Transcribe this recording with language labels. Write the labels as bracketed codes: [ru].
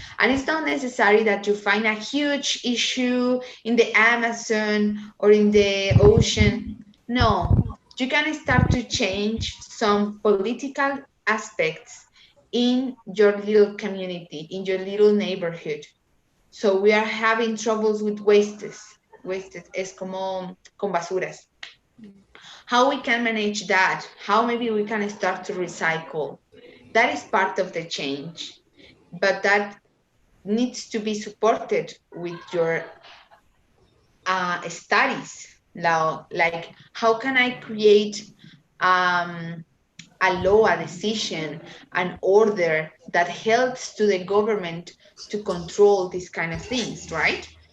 [en] And it's not necessary that you find a huge issue in the Amazon or in the ocean. No, you can start to change some political aspects in your little community, in your little neighborhood. So we are having troubles with wastes. [es] Wastes es como con basuras. [en] How we can manage that? How maybe we can start to recycle? That is part of the change, but that needs to be supported with your studies. Now, like, how can I create a law, a decision, an order that helps to the government to control these kind of things, right?